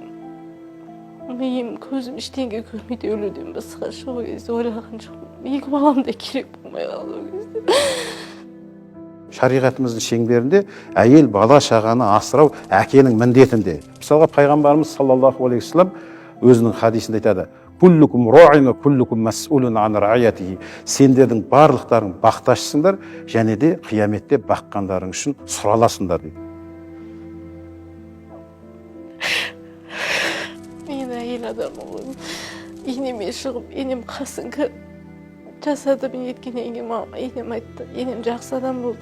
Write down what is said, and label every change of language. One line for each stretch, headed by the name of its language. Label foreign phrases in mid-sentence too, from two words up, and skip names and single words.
Kazakh: Миым, көзім ештеңе көрмейді, өлуден басқа сол кезде ойлаған жоқпын. 2 балам да керек болмай қалды ол кезде. Шариғатымыздың шеңберінде әйел бала шағаны асырау әкенің міндетінде. Мысалға пайғамбарымыз
Arabic: صلى الله عليه وسلم
Kazakh: өзінің хадисінде айтады:
Arabic: "كلكم راع وكلكم مسؤول عن رعيته."
Kazakh: Сендердің барлықтарың бақташысыңдар және де қияметте баққандарың үшін сұраласыңдар дейді. Мен әйел адаммын ғой. Енеме шығып, енем қасыңға жасады мен еткеннен кейін енем айтты, енем жақсы адам болды.